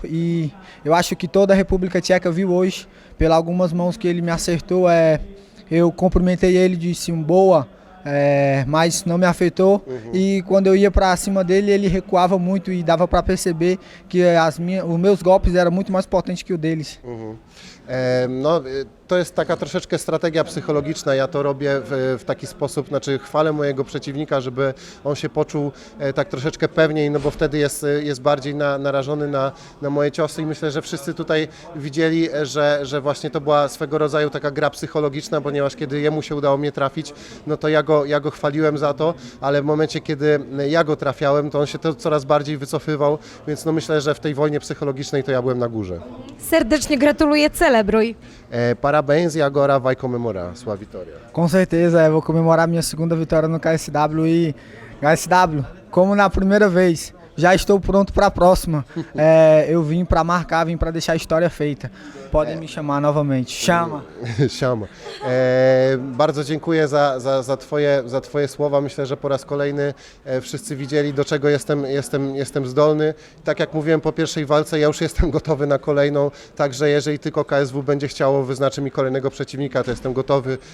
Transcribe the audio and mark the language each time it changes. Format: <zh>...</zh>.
<pt>E eu acho que toda a República Tcheca viu hoje, pelas algumas mãos que ele me acertou, eu cumprimentei ele, disse boa, mas não me afetou. E quando eu ia para cima dele, ele recuava muito e dava para perceber que os meus golpes eram muito mais potentes que o deles.</pt> <pl>No, to jest taka troszeczkę strategia psychologiczna. Ja to robię w taki sposób, znaczy chwalę mojego przeciwnika, żeby on się poczuł tak troszeczkę pewniej, no bo wtedy jest bardziej narażony na moje ciosy i myślę, że wszyscy tutaj widzieli, że właśnie to była swego rodzaju taka gra psychologiczna, ponieważ kiedy jemu się udało mnie trafić, no to ja go chwaliłem za to, ale w momencie, kiedy ja go trafiałem, to on się to coraz bardziej wycofywał, więc no myślę, że w tej wojnie psychologicznej to ja byłem na górze. Serdecznie gratuluję celu. celebruj.</pl> <pt>Parabéns e agora vai comemorar sua vitória. Com certeza, eu vou comemorar minha segunda vitória no KSW e KSW, como na primeira vez, já estou pronto para a próxima. Eu vim para marcar, vim para deixar a história feita. Podem me chamar novamente. Chama. Siamo.</pt> <pl>Bardzo dziękuję za twoje słowa. Myślę, że po raz kolejny wszyscy widzieli, do czego jestem zdolny. Tak jak mówiłem po pierwszej walce, ja już jestem gotowy na kolejną, także jeżeli tylko KSW będzie chciało, wyznaczy mi kolejnego przeciwnika, to jestem gotowy.</pl>